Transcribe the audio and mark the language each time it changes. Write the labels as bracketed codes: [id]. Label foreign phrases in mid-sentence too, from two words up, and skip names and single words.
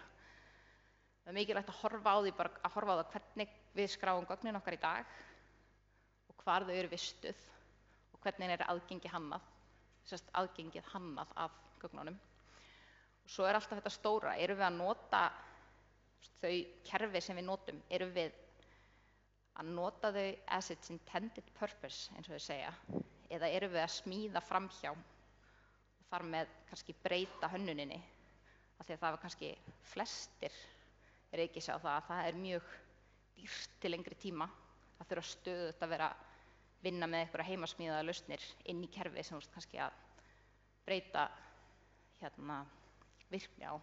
[is] Það er mikilvægt að horfa á það hvernig við skráum gögnin okkar í dag og hvar þau eru vistuð og hvernig er aðgengið hannað af gögnunum. Og svo er alltaf þetta stóra, erum við að nota þau kerfi sem við notum, erum við að nota [en] þau as its intended purpose, [is] eins og þau segja, eða erum við að smíða framhjá og þar með kannski breyta hönnuninni, af því að það var kannski flestir ekki sjá það að það er mjög dýrt til lengri tíma að þurfa stöðugt að vera að vinna með einhverja heimasmíðaðar lausnir inn í kerfi sem þú kannski að breyta virkni á.